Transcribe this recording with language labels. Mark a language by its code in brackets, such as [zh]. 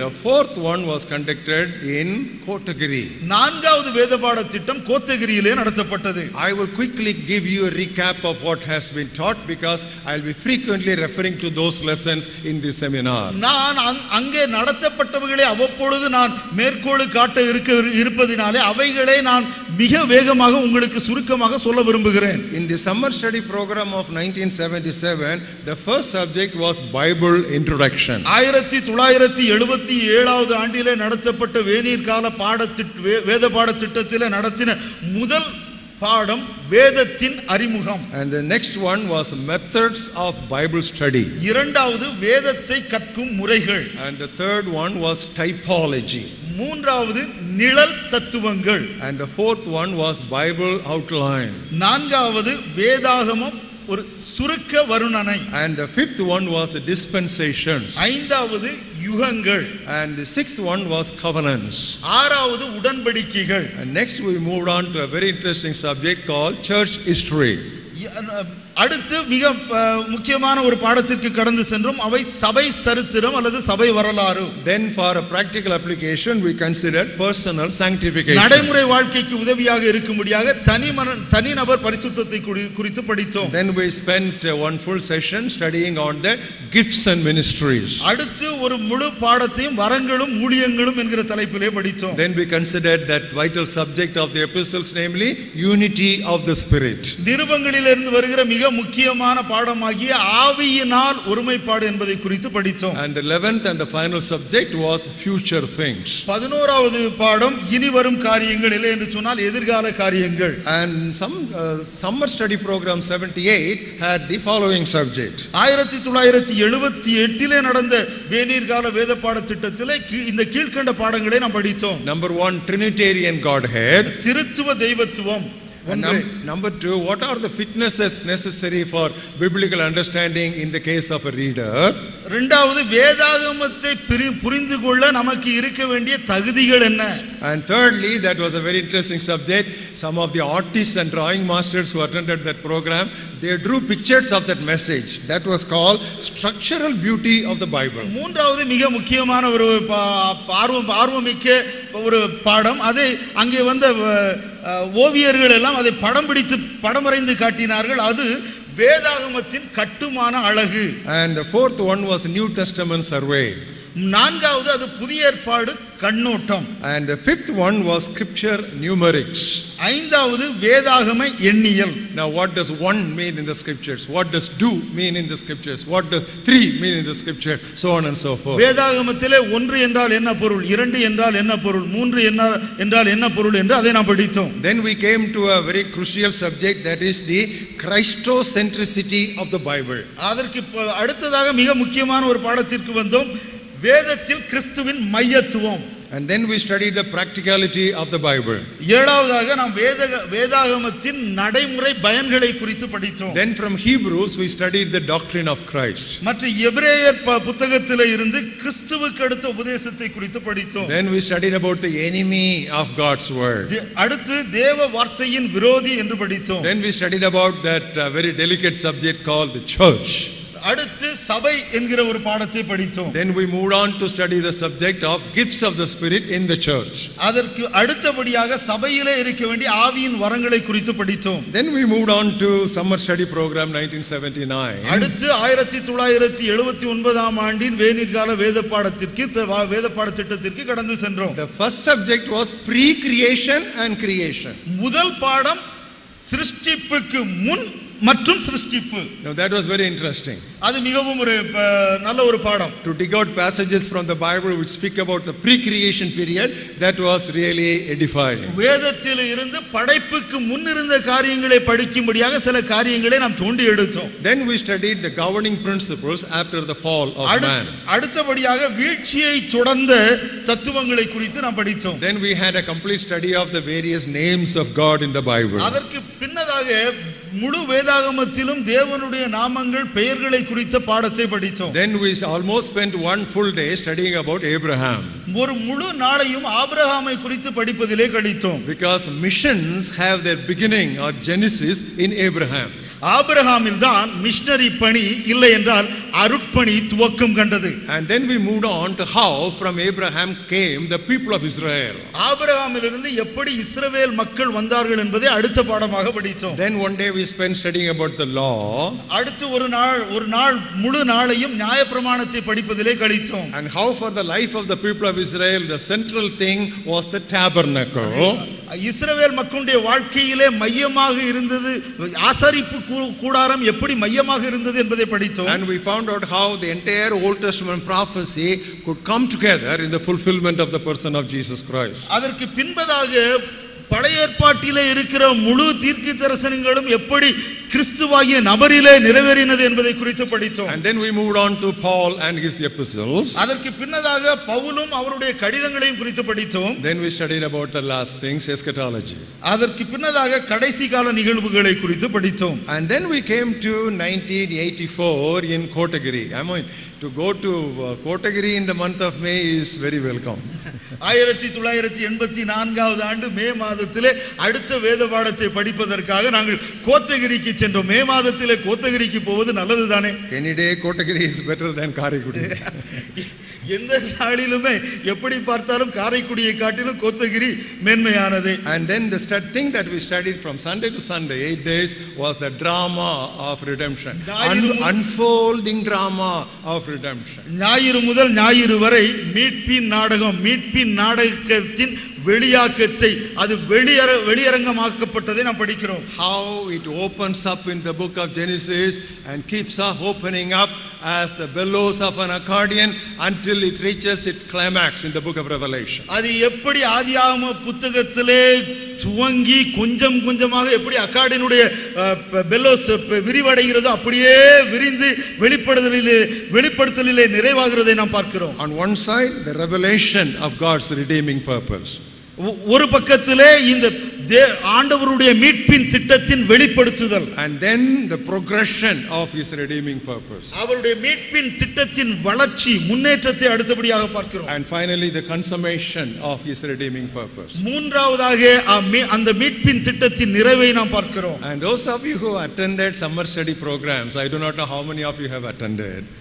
[en] The fourth one was conducted in Kotagiri. [ta] நான்காவது வேத பாடத்திட்டம் கோத்தகிரியிலே நடத்தப்பட்டது. [en] I will quickly give you a recap of what has been taught because I will be frequently referring to those lessons in this seminar. [ta] நான் அங்கே நடத்தப்பட்டவைகளை அவ்வப்பொழுது நான் மேற்கோள் காட்ட இருப்பதினாலே அவைகளை நான் மிக வேகமாக உங்களுக்கு சுருக்கமாக சொல்ல விரும்புகிறேன். [en] In the summer study program of 1977, the first subject was Bible introduction. [ta] 1977 ஆண்டிலே நடத்தப்பட்ட வேநீர் கால வேத பாடத்திட்டத்திலே நடத்தின முதல் பாடம் வேதத்தின் அறிமுகம். [en] And the next one was methods of Bible study. [ta] இரண்டாவது வேதத்தை கற்கும் முறைகள். [en] And the third one was typology. [ta] மூன்றாவது நிழல் தத்துவங்கள். [en] And the fourth one was Bible outline. [ta] நான்காவது வேதாகமம் ஒரு சுருக்க வருணனை. [en] And the fifth one was the dispensations. [ta] ஐந்தாவது யுகங்கள். [en] And the sixth one was covenants. [ta] ஆறாவது உடன்படிக்கைகள். [en] And next we moved on to a very interesting subject called church history. [ta] அடுத்து மிக முக்கியமான ஒரு பாடத்திற்கு கடந்து சென்றோம். அவை சபை சரித்திரம் அல்லது சபை வரலாறு. [en] Then for a practical application we considered personal sanctification. [ta] நடைமுறை வாழ்க்கைக்கு உதவியாக இருக்கும்படியாக தனிநபர் பரிசுத்தத்தை குறித்து படித்தோம். [en] Then we spent one full session studying on the gifts and ministries. [ta] அடுத்து ஒரு முழு பாடத்தையும் வரங்களும் ஊழியங்களும் என்கிற தலைப்பிலே படித்தோம். [en] Then we considered that vital subject of the epistles, namely unity of the spirit. [ta] நிருபங்களிலிருந்து வருகிற மிக முக்கியமான பாடமாகிய ஆவியினால் ஒருமைப்பாடு என்பதை குறித்து படித்தோம். [en] And the 11th and the final subject was future things. [ta] 11வது பாடம் இனி வரும் காரியங்கள் இல்லை என்று சொன்னால் எதிர்கால காரியங்கள். [en] And some summer study program 78 had the following subject. [ta] 1978 நடந்த வேநீர்கால வேத பாடத்திட்டத்திலே இந்த கீழ்க்கண்ட பாடங்களை நாம் படித்தோம். [en] Number 1, Trinitarian Godhead. [ta] திருத்துவ தெய்வத்துவம். [en] Number 2, what are the fitnesses necessary for biblical understanding in the case of a reader? [ta] இரண்டாவது வேதாகமத்தை புரிந்து கொள்ள நமக்கு இருக்க வேண்டிய தகுதிகள் என்ன? [en] And thirdly, that was a very interesting subject. Some of the artists and drawing masters who attended that program, they drew pictures of that message. That was called structural beauty of the Bible. [ta] மூன்றாவது மிக முக்கியமான ஒரு ஆர்வமிக்க ஒரு பாடம். அதை அங்கே வந்த ஓவியர்கள் எல்லாம் அதை படம் பிடித்து படம் வரைந்து காட்டினார்கள். அது வேதாகமத்தின் கட்டுமான அழகு. [en] And the fourth one was New Testament survey. [ta] நான்காவது அது புதிய ஏற்பாடு கண்ணோட்டம். [en] And the fifth one was scripture numerics. [ta] ஐந்தாவது வேதாகம எண்ணியல். [en] Now what does 1 mean in the scriptures? What does 2 mean in the scriptures? What does 3 mean in the scripture? So on and so forth. [ta] வேதாகமத்திலே 1 என்றால் என்ன பொருள், 2 என்றால் என்ன பொருள், 3 என்றால் என்ன பொருள் என்று அதை நாம் படித்தோம். [en] Then we came to a very crucial subject, that is the Christocentricity of the Bible. [ta] அதற்கு அடுத்ததாக மிக முக்கியமான ஒரு பாடத்திற்கு வந்தோம், வேதத்தில் கிறிஸ்துவின் மையத்துவம். [en] And then we studied the practicality of the Bible. [ta] ஏழாவதாக நாம் வேதாகமத்தின் நடைமுறை பயன்களை குறித்து படித்தோம். [en] Then from Hebrews we studied the doctrine of Christ. [ta] மற்ற எபிரேயர் புத்தகத்திலே இருந்து கிறிஸ்துவுக்கு அடுத்த உபதேசத்தை குறித்து படித்தோம். [en] Then we studied about the enemy of God's word. [ta] அடுத்து தேவ வார்த்தையின் விரோதி என்று படித்தோம். [en] Then we studied about that very delicate subject called the church. [ta] அடுத்து சபை என்கிற ஒரு பாடத்தை படித்தோம். [en] Then we moved on to study the subject of gifts of the spirit in the church. [ta] அதற்கு அடுத்தபடியாக சபையிலே இருக்க வேண்டிய ஆவியின் வரங்களை குறித்து படித்தோம். [en] Then we moved on to summer study program 1979. [ta] அடுத்து 1979 ஆண்டின் வேநீர்கால வேத பாடத்திட்டத்திற்கு கடந்து சென்றோம். [en] The first subject was pre-creation and creation. [ta] முதல் பாடம் சிருஷ்டிப்புக்கு முன் மற்றும் சிருஷ்டிப்பு. [en] Now that was very interesting. [ta] அது மிகவும் ஒரு நல்ல ஒரு பாடம். [en] To dig out passages from the Bible which speak about the pre-creation period, that was really edifying. [ta] வேதத்தில் இருந்து படைப்புக்கு முன் இருந்த காரியங்களை படிக்கும்படியாக சில காரியங்களை நாம் தோண்டி எடுத்தோம். [en] Then we studied the governing principles after the fall of man. [ta] அடுத்தபடியாக வீழ்ச்சியை தொடர்ந்த தத்துவங்களை குறித்து நாம் படித்தோம். [en] Then we had a complete study of the various names of God in the Bible. [ta] அதற்கு பின்னதாக முழு வேதாகமத்திலும் தேவனுடைய நாமங்கள் பெயர்களை குறித்த பாடத்தை படித்தோம். [en] Then we almost spent one full day studying about Abraham. [ta] ஒரு முழு நாளையும் ஆபிரகாமை குறித்து படிப்பதிலே கழித்தோம். [en] Because missions have their beginning or genesis in Abraham. [ta] ஆபிரகாமில் தான் மிஷனரி பணி, இல்லை என்றால் அருட்பணி துவக்கம் கண்டது. [en] And then we moved on to how from Abraham came the people of Israel. [ta] ஆபிரகாமிலிருந்து எப்படி இஸ்ரவேல் மக்கள் வந்தார்கள் என்பதை அடுத்த பாடமாக படித்தோம். [en] Then one day we spent studying about the law. [ta] அடுத்து ஒரு நாள் முழு நாளையும் நியாயப்பிரமாணத்தை படிப்பதிலே கழித்தோம். [en] And how for the life of the people of Israel the central thing was the tabernacle. [ta] இஸ்ரவேல் மக்களுடைய வாழ்க்கையிலே மையமாக இருந்தது ஆசரிப்பு கூடாரம், எப்படி மையமாக இருந்தது என்பதை படித்தோம். [en] And we found out how the entire Old Testament prophecy could come together in the fulfillment of the person of Jesus Christ. [ta] அதற்கு பின்பதாக பழைய ஏற்பாட்டிலே இருக்கிற முழு தீர்க்க தரிசனங்களும் எப்படி கிறிஸ்துவாகிய நபரிலே நிறைவேறினது என்பதை குறித்து படித்தோம். [en] And then we moved on to Paul and his epistles. [ta] அதற்கு பின்னதாக பவுலும் அவருடைய கடிதங்களையும் குறித்து படித்தோம். [en] Then we studied about the last things, eschatology. [ta] அதற்கு பின்னதாக கடைசி கால நிகழ்வுகளை குறித்து படித்தோம். [en] And then we came to 1984 in Kotagiri. I mean, to go to Kotagiri in the month of May is very welcome. [ta] 1984வது ஆண்டு மே மாதத்திலே அடுத்த வேத பாடத்தை படிப்பதற்காக நாங்கள் கோத்தகிரிக்கு சென்றோம். மே மாதத்திலே கோத்தகிரிக்கு போவது நல்லதுதானே? [en] Any day Kotagiri is better than Karaikudi. [ta] எந்த நாளிலுமே எப்படி பார்த்தாலும் காரைக்குடியை காட்டிலும் Kotagiri மேன்மையானது. [en] And then the thing that we studied from Sunday to Sunday, 8 days, was the drama of redemption. Unfolding drama of redemption. [ta] ஞாயிறு முதல் ஞாயிறு வரை மீட்பின் நாடகம், மீட்பின் நாடகத்தின் வெளியாக்கத்தை, அது வெளியரங்கமாக்கப்பட்டதை நாம் படிக்கிறோம். [en] How it opens up in the book of Genesis and keeps on opening up as the bellows of an accordion until it reaches its climax in the book of Revelation. [ta] அது எப்படி ஆதியாகம புத்தகத்திலே துவங்கி கொஞ்சம் கொஞ்சமாக எப்படி அக்கார்டியனுடைய பெல்லோஸ் விரிவடைகிறதோ அப்படியே விரிந்து வெளிப்படுத்தலிலே நிறைவாகிறதை நாம் பார்க்கிறோம். [en] On one side, the revelation of God's redeeming purpose. [ta] ஒரு பக்கத்திலே இந்த ஆண்டவருடைய மீட்பின் திட்டத்தின் வெளிப்படுத்துதல். [en] And then the progression of his redeeming purpose. [ta] அவருடைய மீட்பின் திட்டத்தின் வளர்ச்சி, முன்னேற்றத்தை அடுத்தபடியாக பார்க்கிறோம். [en] And finally the consummation of his redeeming purpose. [ta] மூன்றாவதாக அந்த மீட்பின் திட்டத்தின் நிறைவை நாம் பார்க்கிறோம். [en] And those of you who attended summer study programs, I do not know how many of you have attended.